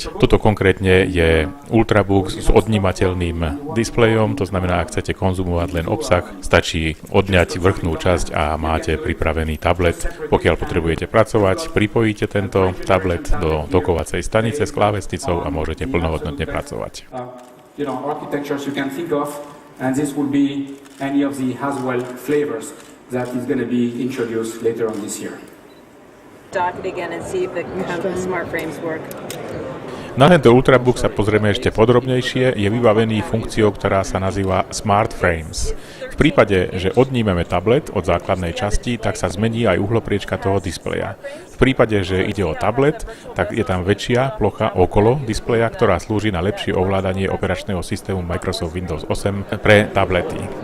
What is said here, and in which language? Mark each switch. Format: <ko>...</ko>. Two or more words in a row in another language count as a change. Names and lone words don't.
<sk>Toto konkrétne je ultrabook s odnímateľným displejom, to znamená, ak chcete konzumovať len obsah, stačí odňať vrchnú časť a máte pripravený tablet. Pokiaľ potrebujete pracovať, pripojíte tento tablet do dokovacej stanice s klávesnicou a môžete plnohodnotne pracovať.</sk> <en>Architectures you can think of, and this will be any of the Haswell flavors that is going to be introduced later on this year. Dock it again and see if the smart frames work.</en> <sk>Na tento Ultrabook sa pozrieme ešte podrobnejšie. Je vybavený funkciou, ktorá sa nazýva Smart Frames. V prípade, že odnímeme tablet od základnej časti, tak sa zmení aj uhlopriečka toho displeja. V prípade, že ide o tablet, tak je tam väčšia plocha okolo displeja, ktorá slúži na lepšie ovládanie operačného systému Microsoft Windows 8 pre tablety.</sk>